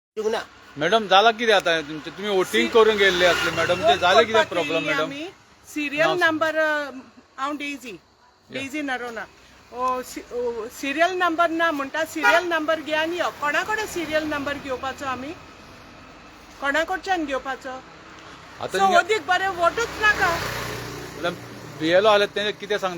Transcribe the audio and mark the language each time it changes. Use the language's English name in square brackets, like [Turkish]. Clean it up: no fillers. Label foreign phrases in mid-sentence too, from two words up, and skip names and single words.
[Marathi] जुगना मॅडम झाला किती आता तुमचे तुम्ही वोटिंग करून गेल्ले असले मॅडम ते झाले किती [English] problem madam serial number [Konkani] हांव डेझी नरोना [English] serial number [Konkani] ना म्हणटा [English] serial number [Konkani] घे आनी यो कोणा कडेन [English] serial number [Konkani] घेवपाचो आमी कोणा कडच्यान घेवपाचो आता सो अदीक बरें वोटूच नाका बीएलओ आले ते किती सांगता